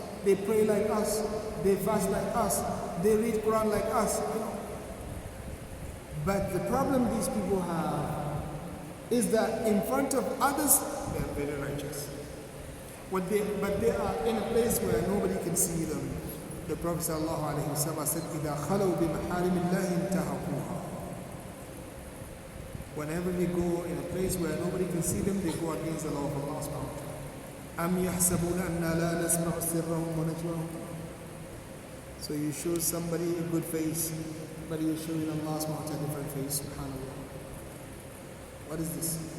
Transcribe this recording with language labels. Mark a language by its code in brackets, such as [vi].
[en] They pray like us. They fast like us. They read Quran like us. But the problem these people have is that in front of others, they are very righteous. But they are in a place where nobody can see them. The Prophet ﷺ said, [ar] إِذَا خَلَوْا بِمَحَارِمِ اللَّهِ انْتَهَكُوهَا. [en] Whenever they go in a place where nobody can see them, they go against the law of Allah subhanahu wa ta'ala. [ar] أَمْ يَحْسَبُونَ أَنَّا لَا نَسْمَعُ سِرَّهُمْ وَنَجْوَاهُمْ. [en] So you show somebody a good face, but you're showing Allah subhanahu wa ta'ala a different face, subhanAllah. What is this?